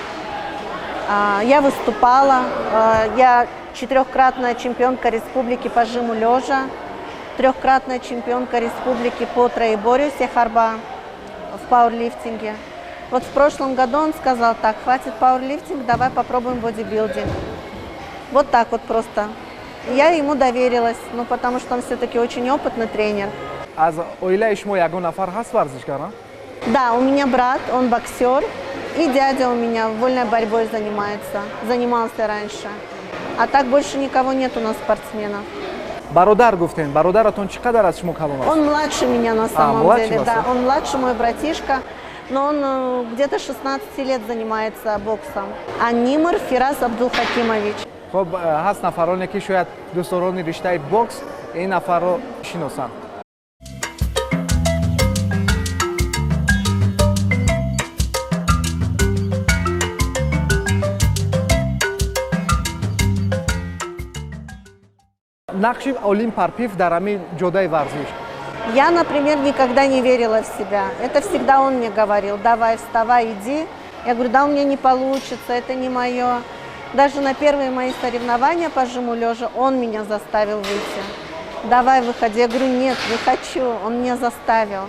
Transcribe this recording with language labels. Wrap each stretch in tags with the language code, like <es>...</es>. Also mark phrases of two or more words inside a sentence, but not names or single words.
<ru>Я выступала, я четырехкратная чемпионка республики по жиму лежа, трехкратная чемпионка республики по троеборью сехарба в пауэрлифтинге. Вот в прошлом году он сказал: так, хватит пауэрлифтинг, давай попробуем бодибилдинг. Вот так вот просто. Я ему доверилась, ну потому что он все-таки очень опытный тренер.</ru> <tg>Аз оилаи шумо ягон нафар ҳаст варзишгар?</tg> <ru>Да, у меня брат, он боксер, и дядя у меня вольной борьбой занимался раньше. А так больше никого нет у нас спортсменов.</ru> <tg>Бародар гуфтен, бародаратон чӣ қадар аз шумо калон аст?</tg> <ru>Он младше меня на самом деле, вас, да, он младше мой братишка, но он где-то 16 лет занимается боксом. Анимр Фирас Абдулхакимович.</ru> <tg>Хоб, ҳаст нафароне ки шояд дӯстдорони риштаи бокс ин нафарро шиносанд. Нақши Олим Парпиев дар ҳамин ҷодаи варзиш.</tg> <ru>Я, например, никогда не верила в себя. Это всегда он мне говорил: давай, вставай, иди. Я говорю: да, у меня не получится, это не мое. Даже на первые мои соревнования по жиму лежа он меня заставил выйти. Давай, выходи. Я говорю: нет, не хочу. Он меня заставил.</ru>